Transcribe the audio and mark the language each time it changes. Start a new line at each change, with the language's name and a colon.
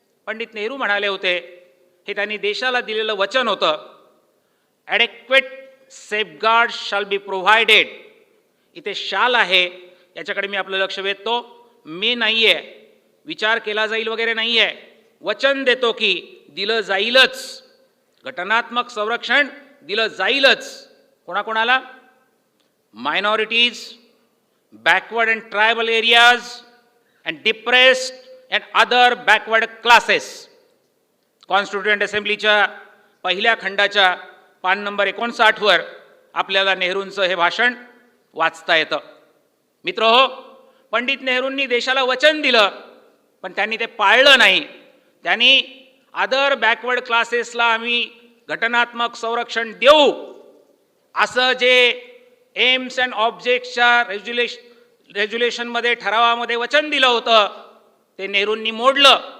Marathi: पंडित नेहरू म्हणाले होते, हे त्यांनी देशाला दिलेलं वचन होतं,
English: Adequate safeguard shall be provided.
Marathi: इथे शाल आहे याच्याकडे मी आपलं लक्ष वेधतो, मी नाही आहे, विचार केला जाईल वगैरे नाही आहे, वचन देतो की दिलं जाईलच, घटनात्मक संरक्षण दिलं जाईलच। कोणाकोणाला?
English: Minorities, backward and tribal areas and depressed and other backward classes।
Marathi: Constituent असेंब्लीच्या पहिल्या खंडाच्या पान नंबर 59 वर आपल्याला नेहरूंचं हे भाषण वाचता येतं। मित्रहो, पंडित नेहरूंनी देशाला वचन दिलं पण त्यांनी ते पाळलं नाही। त्यांनी अदर बॅकवर्ड क्लासेसला आम्ही घटनात्मक संरक्षण देऊ असं जे एम्स अँड ऑब्जेक्ट्सच्या रेझोल्युशनमध्ये ठरावामध्ये वचन दिलं होतं ते नेहरूंनी मोडलं।